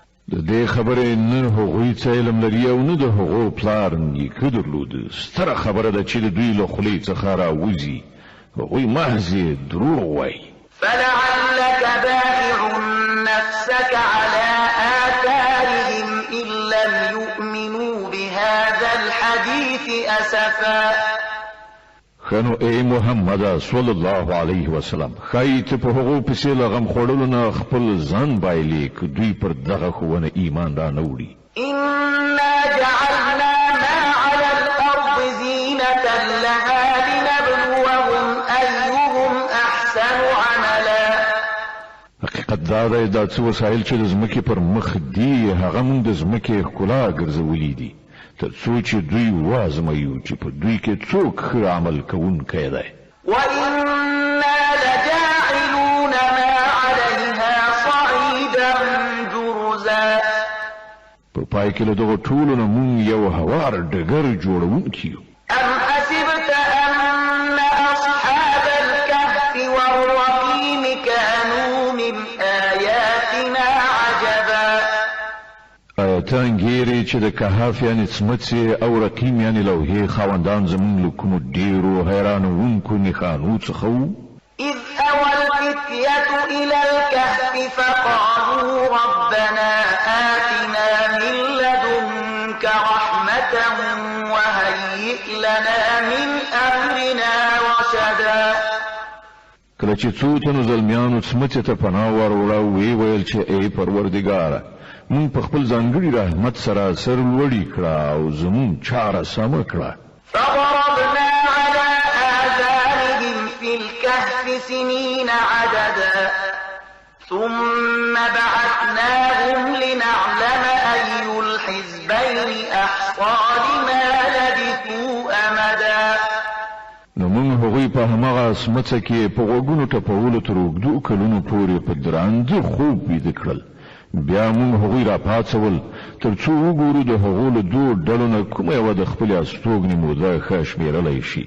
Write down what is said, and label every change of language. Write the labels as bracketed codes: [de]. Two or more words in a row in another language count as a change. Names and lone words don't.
[ps] د دې خبرې نه هغوی څه علم لري او نه د هغو پلار نیکه درلود. ستره خبره ده چې د دوی له خولې څخه راوځي هغوی محض دروغ وایي. [ar] فلعلك باخع نفسك على آثارهم إن لم يؤمنوا بهذا الحديث أسفا. [ps] خنو ای محمد [ar] صلی الله علیه وسلم [ps] خای ته په هغو پسې لغم خوړلو نه خپل ځان بایلې که دوی پر دغه ښوونه ایمان را نه وړي. [ar] إنا جعلنا ما على الأرض زينة لها لنبلوهم أيهم أحسن عملا. [ps] حقیقت دا دی دا څه وسایل چې د ځمکې پر مخ دي هغه موږ د ځمکې ښکلا ګرځولي دي تر څو چې دوی وازمویو چې په دوی کې څوک ښه عمل کوونکی دی. [ar] وإنا لجاعلون ما عليها صعيدا جرزا. [ps] په پای کې له دغو ټولو نه موږ یو هوار ډګر جوړونکي یو. [ar] أم حسبت أن أصحاب الكهف والرقيم كانوا من آياتنا عجبا. [ps] آیا ته انګیرې چې د کهف یعنې څمڅې او رقیم یعنې لوحې خاوندان زموږ له کومو ډېرو حیرانوونکو نښانو څخه وو؟ [ar] إذ أوى الفتية إلى الكهف فقالوا ربنا آتنا من لدنك رحمة وهيئ لنا من أمرنا رشدا. [ps] کله چې څو تنو زلمیانو څمڅې ته پناه وروړه ویې ویل چې ای پروردګاره مونږ په خپل ځانګړي رحمت سره سر لوړي کړه او زمونږ چاره سمه کړه. [ar] فضربنا على آذانهم في الكهف سنين عددا ثم بعثناهم لنعلم أي الحزبين أحصى لما لبثوا أمدا. [ps] نو موږ هغوی په هماغه څمڅه کې په غوږونو ټپولو تر اوږدو کلونو پورې په درانده خوب ویده کړل. بیا موږ هغوی را پاڅول تر څو وګورو د هغو له دوو ډلو نه کومه یوه د خپلې استوګنې موده ښه شمېرلی شي.